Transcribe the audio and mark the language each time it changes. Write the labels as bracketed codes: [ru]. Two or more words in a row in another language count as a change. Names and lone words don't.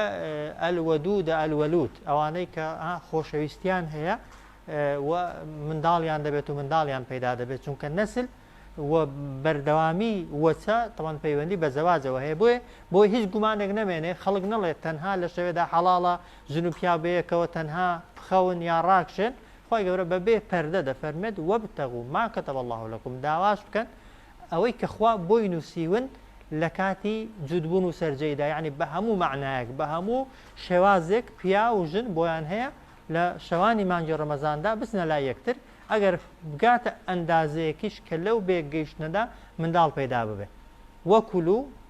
[ckb] ئەلوەدود ئەلوەلوود ئەوانەی کە خۆشەویستیان هەیە و منداڵیان دەبێت و منداڵیان پەیدا دەبێت چونکە نەسل و بەردەوامی وەچە تەمان پەیوەندی بە زەواجەوە هەیە بۆی هیچ گومانێک نەمێنێ خەڵک نەڵێت تەنها لە شەوێدا حەڵاڵە ژن و پیا بەیەکەوە تەنها بخەون یا ڕاکشێن خوای گەورە بەبێ پەردە دەفەرمێت [ar] وەبتەغوو ما كتب الله لكم [ckb] داواش بکەن ئەوەی کە خوا بۆی نووسیون لە کاتی جودبوون و سەرجەیدا یعنی بە هەموو معنایەک بە هەموو شێوازێک پیا و ژن بۆیان هەیە لە شەوانی مانگی ڕەمەزاندا بچنە لای یەکتر ئەگەر بگاتە ئەندازەیەکیش کە لەو بێگەیشتنەدا منداڵ پەیدا ببێ وەکولو